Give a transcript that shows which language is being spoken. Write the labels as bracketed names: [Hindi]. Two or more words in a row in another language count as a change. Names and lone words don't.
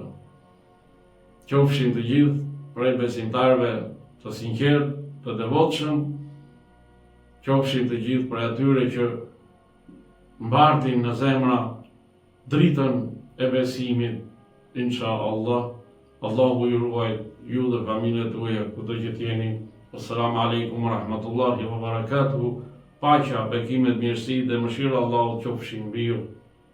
[Albanian] Qofshin të gjithë prej besimtarëve të sinqertë, të devotshëm, qofshin të gjithë prej atyre që mbartin në zemra dritën e besimit, inshallah. Allahu ju ruaj ju dhe familjet tuaja kudo që jeni. [Arabic] السلام عليكم ورحمة الله وبركاته. [Albanian] Paqja, bekimet, mirësi dhe mëshira Allahut qofshin mbi ju.